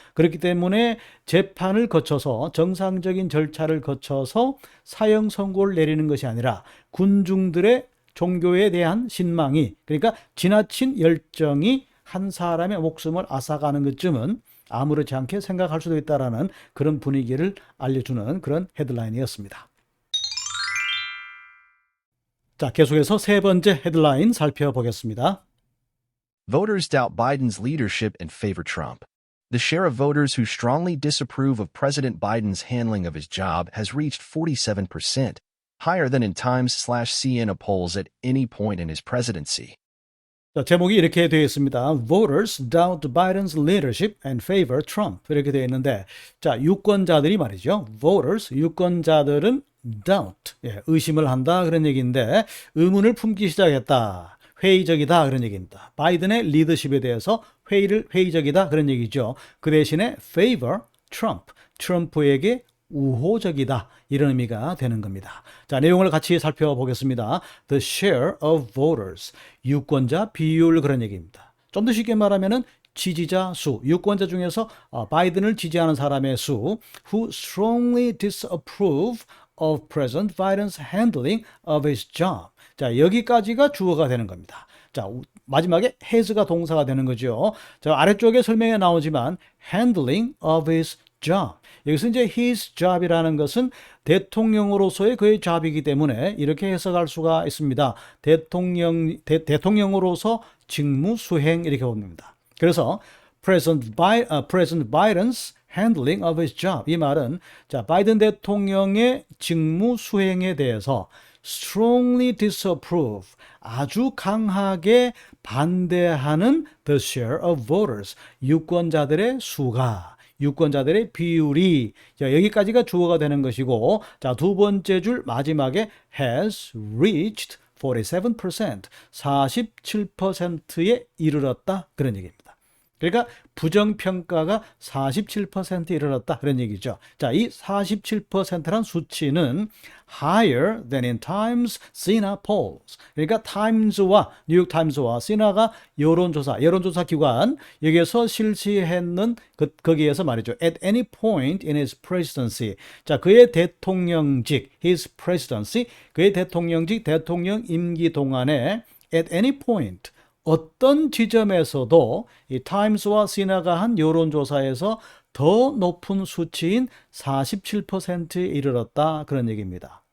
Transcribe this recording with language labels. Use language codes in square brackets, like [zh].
[ko] 그렇기 때문에 재판을 거쳐서 정상적인 절차를 거쳐서 사형 선고를 내리는 것이 아니라 군중들의 종교에 대한 신망이 그러니까 지나친 열정이 한 사람의 목숨을 앗아가는 것쯤은 아무렇지 않게 생각할 수도 있다라는 그런 분위기를 알려주는 그런 헤드라인이었습니다. 자, 계속해서 세 번째 헤드라인 살펴보겠습니다. [en] Voters doubt Biden's leadership and favor Trump. The share of voters who strongly disapprove of President Biden's handling of his job has reached 47%, higher than in Times/CNN polls at any point in his presidency. [ko] 자, 제목이 이렇게 되어 있습니다. [en] Voters doubt Biden's leadership and favor Trump. [ko] 이렇게 되어 있는데, 자, 유권자들이 말이죠. Voters, 유권자들은 doubt, 의심을 한다 그런 얘기인데, 의문을 품기 시작했다. 회의적이다 그런 얘기입니다. 바이든의 리더십에 대해서 회의적이다 그런 얘기죠. 그 대신에 [en] favor Trump, [ko] 트럼프에게 우호적이다 이런 의미가 되는 겁니다. 자, 내용을 같이 살펴보겠습니다. [en] The share of voters, [ko] 유권자 비율 그런 얘기입니다. 좀 더 쉽게 말하면은 지지자 수, 유권자 중에서 바이든을 지지하는 사람의 수, [en] who strongly disapprove of President Biden's handling of his job. [ko] 자, 여기까지가 주어가 되는 겁니다. 자, 마지막에 has가 동사가 되는 거죠. 자, 아래쪽에 설명에 나오지만 [en] handling of his job. [ko] 여기서 이제 his job이라는 것은 대통령으로서의 그의 job이기 때문에 이렇게 해석할 수가 있습니다. 대통령으로서 직무 수행 이렇게 봅니다. 그래서 [en] President Biden's handling of his job. [ko] 이 말은 자, 바이든 대통령의 직무 수행에 대해서 [en] strongly disapprove. [ko] 아주 강하게 반대하는 [en] the share of voters. [ko] 유권자들의 수가 유권자들의 비율이 자, 여기까지가 주어가 되는 것이고 자, 두 번째 줄 마지막에 [en] has reached 47%, [ko] 47%에 이르렀다 그런 얘기입니다. 그러니까 부정평가가 47%에 이르렀다 그런 얘기죠. 자, 이 47%란 수치는 [en] higher than in Times, CNN polls. [ko] 그러니까 타임즈와 뉴욕 타임즈와 CNN가 여론조사 기관 여기에서 실시했는 거기에서 말이죠. [en] At any point in his presidency. [ko] 자, 그의 대통령직, his presidency, 그의 대통령직, 대통령 임기 동안에 [en] at any point [ko] 어떤 지점에서도 이 타임스와 시나가 한 여론조사에서 더 높은 수치인 47%에 이르렀다 그런 얘기입니다.